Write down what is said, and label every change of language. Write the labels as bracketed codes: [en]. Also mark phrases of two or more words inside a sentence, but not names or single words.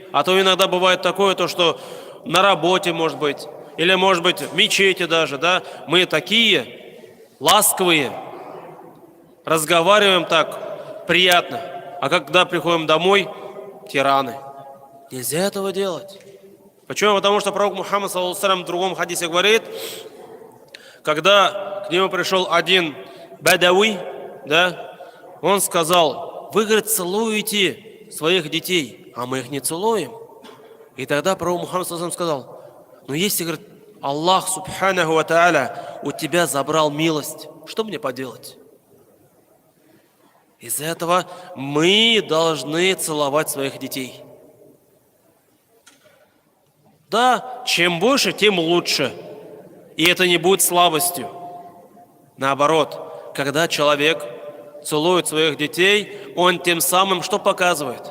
[ru] А то иногда бывает такое, то, что на работе, может быть, или, может быть, в мечети даже, да, мы такие ласковые, разговариваем так приятно. А когда приходим домой, тираны. Нельзя этого делать. Почему? Потому что пророк Мухаммад, [ar] صلى الله عليه وسلم, [ru] в другом хадисе говорит, когда к нему пришел один бадауи, да, он сказал: вы, говорит, целуете своих детей, а мы их не целуем. И тогда пророк Мухаммад, [ar] صلى الله عليه وسلم, [ru] сказал: ну если, говорит, [ar] الله سبحانه وتعالى, [ru] у тебя забрал милость, что мне поделать? Из-за этого мы должны целовать своих детей. Да, чем больше, тем лучше. И это не будет слабостью. Наоборот, когда человек целует своих детей, он тем самым что показывает?